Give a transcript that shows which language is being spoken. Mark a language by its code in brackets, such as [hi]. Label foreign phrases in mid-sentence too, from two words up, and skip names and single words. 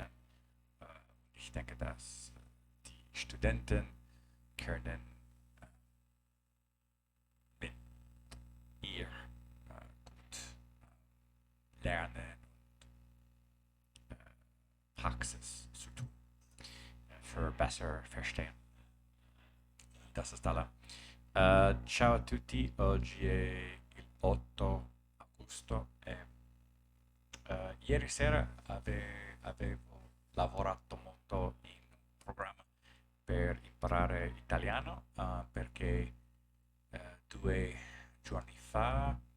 [de] Ich denke, dass die Studenten können mit ihr gut lernen und Praxis zu tun, für besser verstehen. Das ist alla. [it] Ciao a tutti, oggi è il 8 agosto e ieri sera avevo lavorato molto in un programma per imparare italiano perché 2 giorni fa